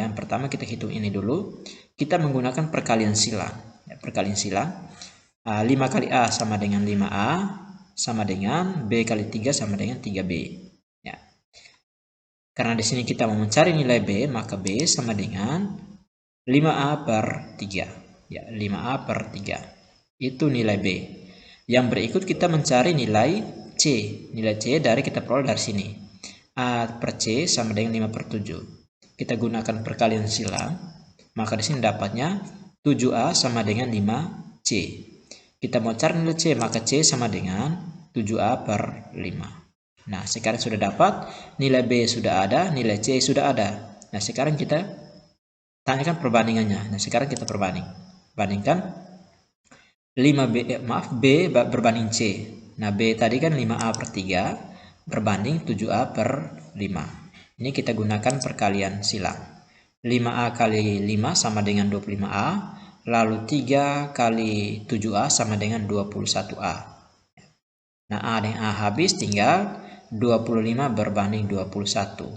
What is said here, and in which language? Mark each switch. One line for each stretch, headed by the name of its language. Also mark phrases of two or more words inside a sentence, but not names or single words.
Indonesian: Yang pertama kita hitung ini dulu. Kita menggunakan perkalian silang. Ya, perkalian silang. 5 kali A sama dengan 5A sama dengan B kali 3 sama dengan 3B. Ya. Karena di sini kita mau mencari nilai B, maka B sama dengan 5A per 3. Ya, 5A per 3. Itu nilai B. Yang berikut kita mencari nilai C. Nilai C dari kita peroleh dari sini. A per C sama dengan 5 per 7. Kita gunakan perkalian silang. Maka di sini dapatnya 7A sama dengan 5C. Kita mau cari nilai C, maka C sama dengan 7A per 5. Nah, sekarang sudah dapat, nilai B sudah ada, nilai C sudah ada. Nah, sekarang kita tanyakan perbandingannya. Nah, sekarang kita bandingkan B berbanding C. Nah, B tadi kan 5A per 3 berbanding 7A per 5. Ini kita gunakan perkalian silang. 5A kali 5 sama dengan 25A. Lalu 3 kali 7A sama dengan 21A. Nah, A dan A habis, tinggal 25 berbanding 21.